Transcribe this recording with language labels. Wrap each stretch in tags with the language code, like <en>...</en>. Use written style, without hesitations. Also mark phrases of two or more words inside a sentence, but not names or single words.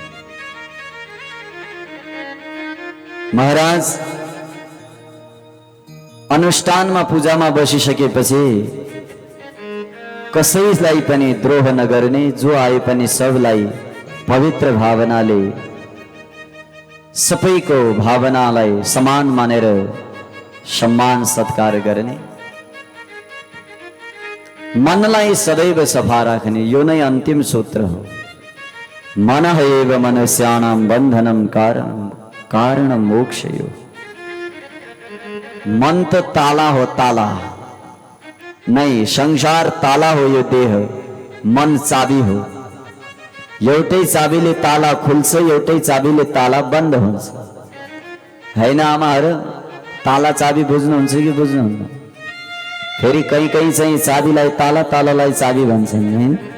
<ne>महाराज अनुष्ठानमा पूजामा बसिसकेपछि कसैलाई पनि द्रोह नगर्ने, जो आए पनि सबलाई पवित्र भावनाले, सबैको भावनालाई समान मानेर सम्मान सत्कार गर्ने, मनलाई सदैव सफा राख्ने, यो नै अन्तिम सूत्र हो।</ne> <sa>मन एव मनुष्याणां बन्धनं कारण मोक्षयो।</sa> <ne>मन त ताला हो, ताला नहीं, संसार ताला हो, यो देह मन चाबी हो। एउटै चाबीले ताला खुल्छ, एउटै चाबीले ताला बन्द हुन्छ, हैन आमाहरु? ताला चाबी बुझ्नुहुन्छ कि बुझ्नुहुन्न? फेरि कहीँ कहीँ चाहिँ चाबीलाई ताला, तालालाई चाबी भन्छन्, हैन?</ne>